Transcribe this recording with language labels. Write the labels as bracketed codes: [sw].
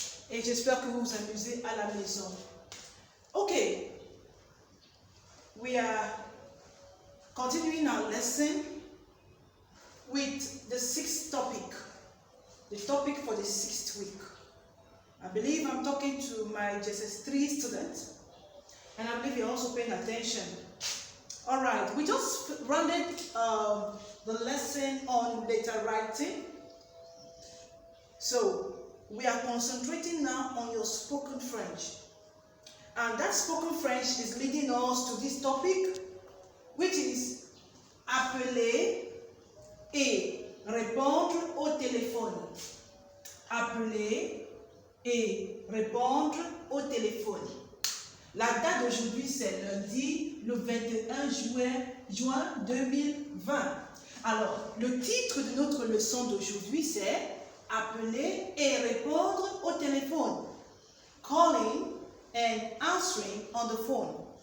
[fr] Et j'espère que vous vous amusez à la maison. [en] Okay. We are continuing our lesson with the sixth topic. The topic for the 6th week. I believe I'm talking to my JSS3 students. And I believe you're also paying attention. All right, we just rounded the lesson on letter writing. So we are concentrating now on your spoken French. And that spoken French is leading us to this topic, which is [fr] appeler et répondre au téléphone. [en] Appeler et répondre au téléphone. [fr] La date d'aujourd'hui, c'est lundi, le 21 juin 2020. Alors, le titre de notre leçon d'aujourd'hui, c'est « Appeler et répondre au téléphone ». [en] Calling and answering on the phone.